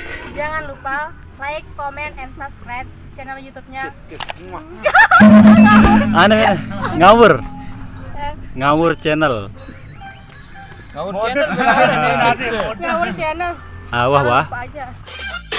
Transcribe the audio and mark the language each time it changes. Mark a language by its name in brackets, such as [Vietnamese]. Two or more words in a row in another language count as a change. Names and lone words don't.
[Indonesian] Jangan lupa [English] like, comment, and subscribe [Indonesian] channel YouTube-nya. Ngawur. Ngawur channel. Ngawur channel. Wah. Apa aja.